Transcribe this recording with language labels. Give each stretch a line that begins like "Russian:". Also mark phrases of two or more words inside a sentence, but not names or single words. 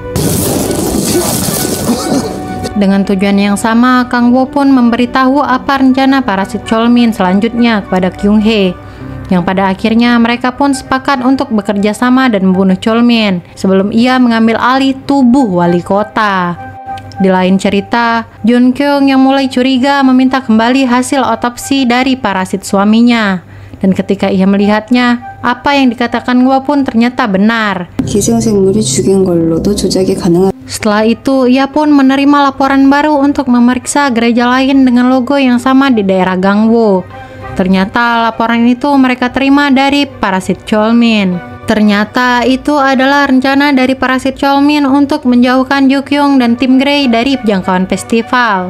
Indonesian: Dengan tujuan yang sama, Kang Wo pun memberitahu apa rencana parasit Chol-min selanjutnya kepada Kyung Hae, yang pada akhirnya mereka pun sepakat untuk bekerja sama dan membunuh Chol-min sebelum ia mengambil alih tubuh wali kota. Di lain cerita, Jun Kyung yang mulai curiga meminta kembali hasil otopsi dari parasit suaminya, dan ketika ia melihatnya, Apa yang dikatakan Wo pun ternyata benar.
Korean: 기생생물이 죽인 걸로도 조작이 가능한.
Indonesian: Setelah itu, ia pun menerima laporan baru untuk memeriksa gereja lain dengan logo yang sama di daerah Gangwo. Ternyata laporan itu mereka terima dari parasit Cholmin. Ternyata itu adalah rencana dari parasit Cholmin untuk menjauhkan Jukyung dan tim Grey dari jangkauan festival.